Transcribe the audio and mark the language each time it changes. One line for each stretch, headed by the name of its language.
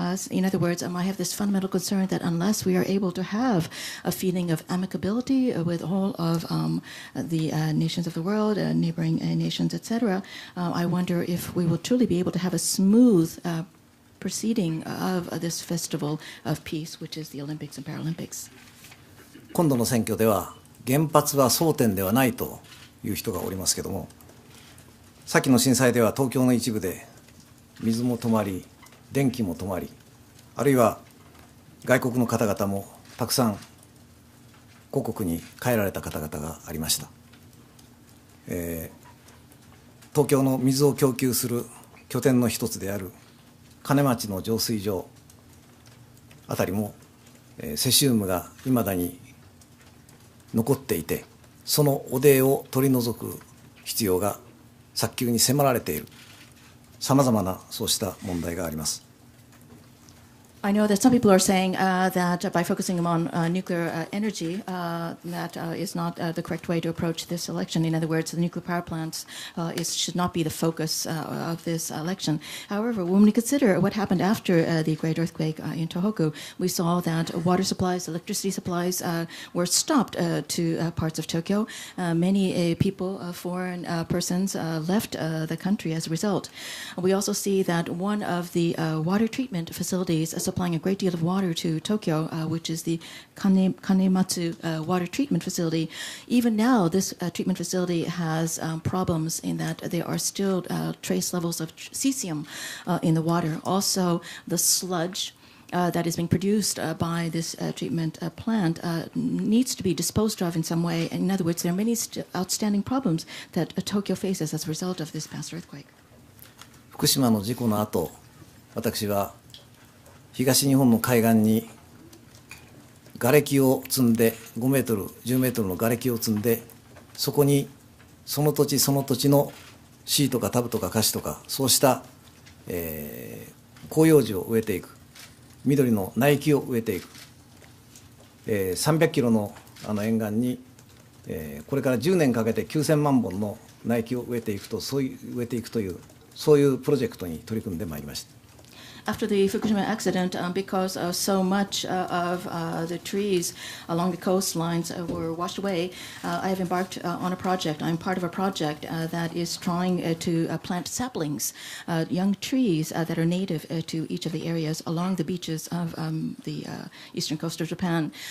English: In other words, I have this fundamental concern that unless we are able to have a feeling of amicability with all of the nations of the world, neighboring nations, etc., I wonder if we will truly be able to have a smooth proceeding of this festival of peace, which is the Olympics and Paralympics.
Japanese: 今度の選挙では原発は争点ではないという人がおりますけども、先の震災では東京の一部で水も止まり、電気も止まり、あるいは外国の方々もたくさん故国に帰られた方々がありました。東京の水を供給する拠点の一つである金町の浄水場あたりも、セシウムがいまだに残っていて、その汚泥を取り除く必要が早急に迫られている、さまざまなそうした問題があります。
English: I know that some people are saying that by focusing on nuclear energy, that is not the correct way to approach this election. In other words, the nuclear power plants should not be the focus of this election. However, when we consider what happened after the great earthquake in Tohoku, we saw that water supplies, electricity supplies were stopped to parts of Tokyo. Many people, foreign persons, left the country as a result. We also see that one of the water treatment facilities supplying a great deal of water to Tokyo, which is the Kanematsu water treatment facility. Even now, this treatment facility has problems in that there are still trace levels of cesium in the water. Also, the sludge that is being produced by this treatment plant needs to be disposed of in some way. In other words, there are many outstanding problems that Tokyo faces as a result of this past earthquake.
Japanese: 福島の事故の後、私は東日本の海岸に瓦礫を積んで5メートル10メートルの瓦礫を積んで、そこにその土地その土地のシーとかタブとかカシとかそうした、広葉樹を植えていく、緑の苗木を植えていく、 300キロの沿岸に、これから10年かけて9000万本の苗木を植えていくというそういうプロジェクトに取り組んでまいりました。
English: After the Fukushima accident, because so much of the trees along the coastlines were washed away, I have embarked on a project. I'm part of a project that is trying to plant saplings, young trees that are native to each of the areas along the beaches of the eastern coast of Japan.